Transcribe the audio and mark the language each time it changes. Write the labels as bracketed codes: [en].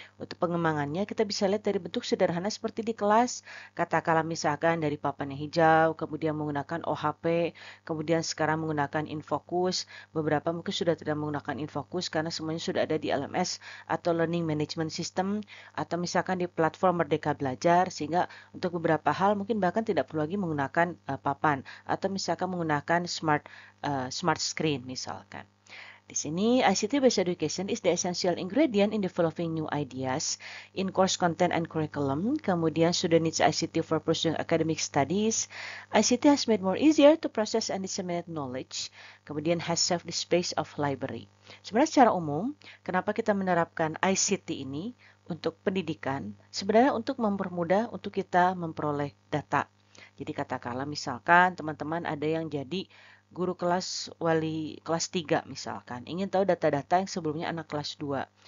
[id] Untuk pengembangannya kita bisa lihat dari bentuk sederhana seperti di kelas, katakanlah misalkan dari papan yang hijau, kemudian menggunakan OHP, kemudian sekarang menggunakan InFocus, beberapa mungkin sudah tidak menggunakan InFocus karena semuanya sudah ada di LMS atau Learning Management System, atau misalkan di platform Merdeka Belajar, sehingga untuk beberapa hal mungkin bahkan tidak perlu lagi menggunakan papan atau misalkan menggunakan smart screen misalkan. Di sini, [en] ICT-based education is the essential ingredient in developing new ideas in course content and curriculum. [id] Kemudian, [en] student needs ICT for pursuing academic studies. ICT has made more easier to process and disseminate knowledge. [id] Kemudian, [en] has served the space of library. [id] Sebenarnya secara umum, kenapa kita menerapkan ICT ini untuk pendidikan? Sebenarnya untuk mempermudah untuk kita memperoleh data. Jadi katakanlah misalkan teman-teman ada yang jadi guru kelas wali kelas 3 misalkan, ingin tahu data-data yang sebelumnya anak kelas 2.